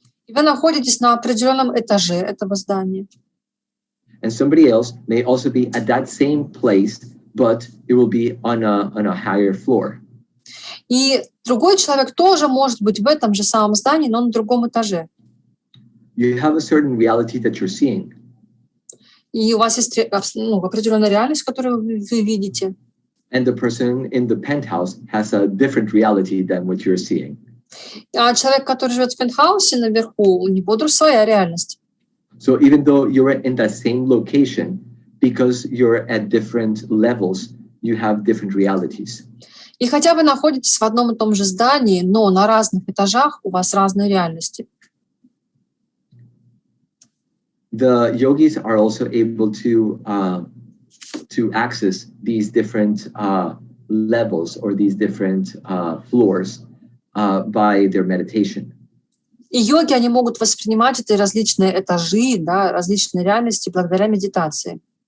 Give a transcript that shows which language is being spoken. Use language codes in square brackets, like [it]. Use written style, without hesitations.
[ru] И вы находитесь на определенном этаже этого здания. [en] And somebody else may also be at that same place, but it will be on a higher floor. [ru] И другой человек тоже может быть в этом же самом здании, но на другом этаже. [en] You have a certain reality that you're seeing. [ru] И у вас есть определенная реальность, которую вы видите. [en] And the person in the penthouse has a different reality than what you're seeing. [ru] А человек, который живет в пентхаусе наверху, у него своя реальность. [en] So even though you're in that same location, because you're at different levels, you have different realities. [ru] И хотя вы находитесь в одном и том же здании, но на разных этажах у вас разные реальности. [en] The yogis are also able to access these different levels or these different floors by their meditation. [ru] И йоги, они могут воспринимать эти различные этажи, да, различные реальности благодаря медитации.